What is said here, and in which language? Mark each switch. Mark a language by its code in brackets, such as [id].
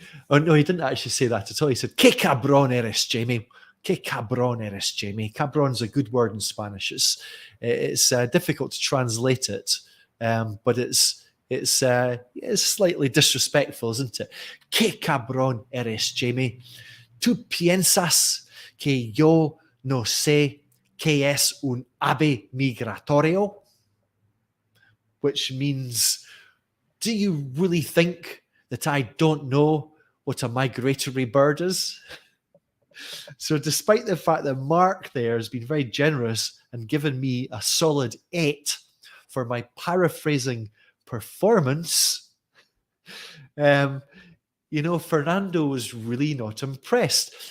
[en] Oh, no, he didn't actually say that at all. He said, [es] "Qué cabrón eres, Jamie." "Qué cabrón eres, Jamie." [en] Cabron's a good word in Spanish. It's difficult to translate it, but it's slightly disrespectful, isn't it? [es] "Qué cabrón eres, Jamie. ¿Tú piensas que yo no sé qué es un ave migratorio?" [en] Which means, do you really think that I don't know what a migratory bird is? So despite the fact that Mark there has been very generous and given me a solid 8 for my paraphrasing performance, Fernando was really not impressed.